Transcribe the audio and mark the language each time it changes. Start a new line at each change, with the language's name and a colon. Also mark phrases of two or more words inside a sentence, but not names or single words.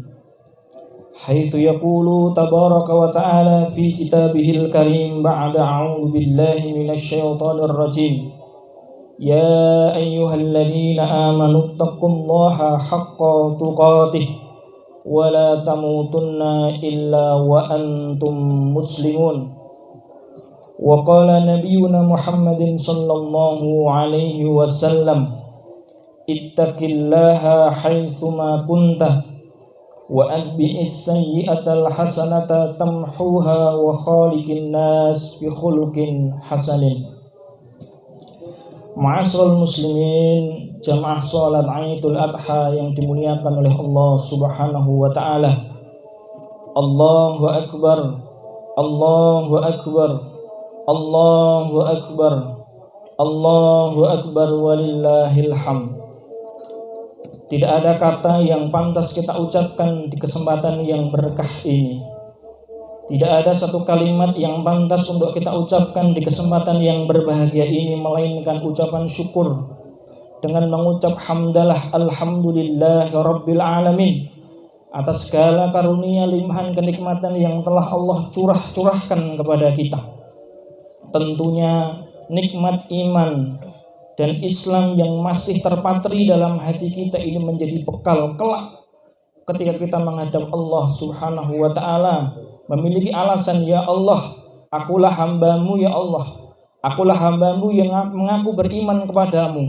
Arabic: حيث يقول تبارك وتعالى في كتابه الكريم بعد أعوذ بالله من الشيطان الرجيم. يا أيها الذين آمنوا اتقوا الله حق تقاته ولا تموتن إلا وأنتم مسلمون. وقال نبينا محمد صلى الله عليه وسلم، اتق الله حيثما كنت وأتبع السيئة الحسنة تمحها وخالق الناس بخلق حسن. معاشر المسلمين,
Indonesian: jamaah salat Idul Adha yang dimuliakan oleh Allah
Arabic: سبحانه وتعالى. الله أكبر، الله أكبر، الله أكبر، الله أكبر، ولله الحمد.
Indonesian: Tidak ada kata yang pantas kita ucapkan di kesempatan yang berkah ini. Tidak ada satu kalimat yang pantas untuk kita ucapkan di kesempatan yang berbahagia ini melainkan ucapan syukur dengan mengucap hamdalah
Arabic: الحمد لله رب العالمين
Indonesian: atas segala karunia limpahan kenikmatan yang telah Allah curahkan kepada kita. Tentunya nikmat iman dan Islam yang masih terpatri dalam hati kita ini menjadi bekal kelak ketika kita menghadap Allah
Arabic: سبحانه وتعالى,
Indonesian: memiliki alasan, ya Allah, akulah hambamu, ya Allah, akulah hambamu yang mengaku beriman kepadamu.